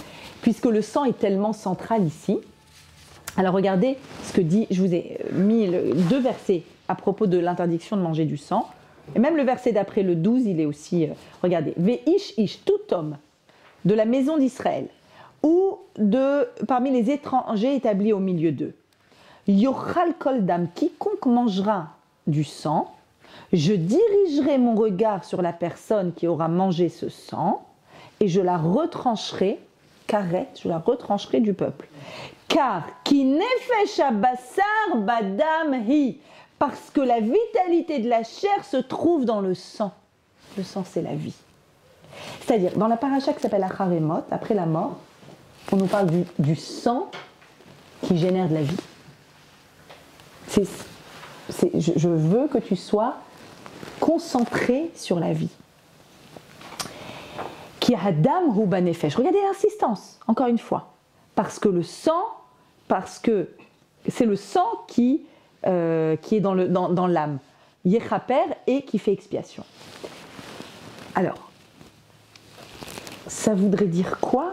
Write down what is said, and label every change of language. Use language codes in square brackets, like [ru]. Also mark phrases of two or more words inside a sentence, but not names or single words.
[fr] Puisque le sang est tellement central ici. Alors regardez ce que dit, je vous ai mis deux versets à propos de l'interdiction de manger du sang. Et même le verset d'après, le 12, il est aussi, regardez, [he] ואיש איש, [fr] tout homme de la maison d'Israël, ou parmi les étrangers établis au milieu d'eux, [he] יאכל כל דם, [fr] quiconque mangera du sang, je dirigerai mon regard sur la personne qui aura mangé ce sang, et je la retrancherai, je la retrancherai du peuple. Car [he] כי נפש הבשר בדם היא, [fr] parce que la vitalité de la chair se trouve dans le sang. Le sang, c'est la vie. C'est-à-dire, dans la paracha qui s'appelle Acharemot, après la mort, on nous parle du sang qui génère de la vie. Je veux que tu sois concentré sur la vie. [he] כי הדם הוא בנפש. [fr] Regardez l'insistance, encore une fois. Parce que c'est le sang qui est dans l'âme. Yechaper, et qui fait expiation. Alors, ça voudrait dire quoi?